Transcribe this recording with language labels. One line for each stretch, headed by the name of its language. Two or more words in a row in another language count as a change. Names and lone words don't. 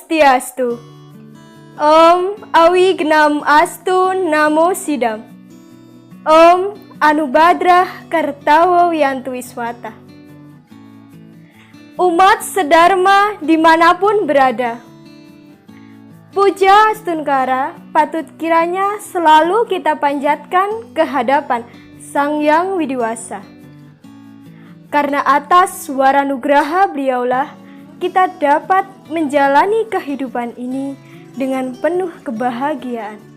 Indonesian: Swastiastu.
Sanskrit: Om Awignam Astu Namo Sidam. Om Anubadrah Kartawo Wiyantu Wiswata.
Indonesian: Umat sedharma dimanapun berada, puja Astunkara patut kiranya selalu kita panjatkan ke hadapan Sang Hyang Widiwasa. Karena atas waranugraha beliaulah kita dapat menjalani kehidupan ini dengan penuh kebahagiaan.